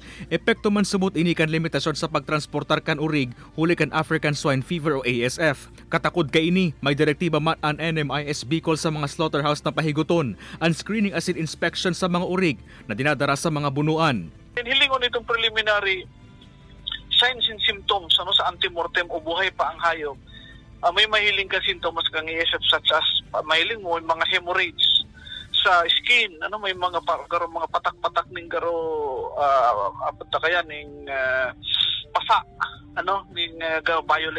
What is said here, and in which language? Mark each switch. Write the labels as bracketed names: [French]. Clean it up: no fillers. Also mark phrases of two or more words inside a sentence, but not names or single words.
[Bikol] Epekto man sumut ini kan limitasyon sa pagtransportar kan urig huli kan African Swine Fever o ASF. Katakod kay ini, may direktiba man ang NMIS Bicol sa mga slaughterhouse na pahiguton, ang [English] screening acid inspection [Bikol] sa mga urig na dinadara sa mga bunuan. Hilingon itong [English] preliminary signs and symptoms [Bikol] sa antemortem o buhay pa ang hayop. May mahiling ka sintomas kang ASF [English] such as [Bikol] mahiling mo mga hemorrhage sa skin, may mga mga patak-patak ning garo pasa, ning violet.